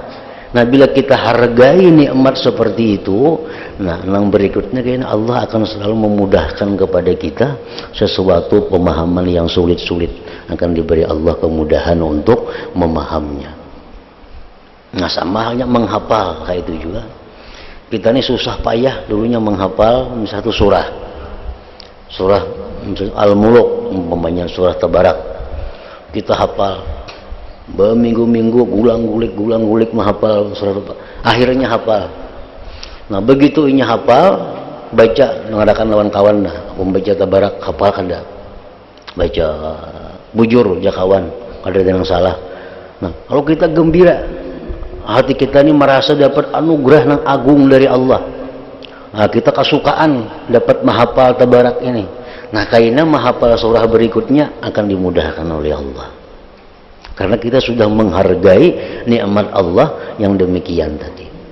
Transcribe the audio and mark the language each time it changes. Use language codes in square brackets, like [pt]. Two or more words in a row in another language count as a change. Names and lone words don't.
[id] Nah bila kita hargai nikmat seperti itu, nah yang berikutnya kayaknya Allah akan selalu memudahkan kepada kita sesuatu pemahaman yang sulit-sulit, akan diberi Allah kemudahan untuk memahaminya. Nah sama halnya menghafal kayak itu juga. Kita ini susah payah dulunya menghafal satu surah Al-Muluk, umpamanya surah Tabarak, kita hafal berminggu-minggu, gulang-gulik menghafal surah, akhirnya hafal. [bjn] Nah begitu ini hafal, baca mengadakan lawan kawan, nah membaca Tabarak hafal kada, baca bujur ya kawan, kada ada yang salah. [id] Nah kalau kita gembira, hati kita ini merasa dapat anugerah yang agung dari Allah. Nah, kita kesukaan dapat menghafal Tabarak ini. Nah kayaknya menghafal surah berikutnya akan dimudahkan oleh Allah, karena kita sudah menghargai nikmat Allah yang demikian tadi.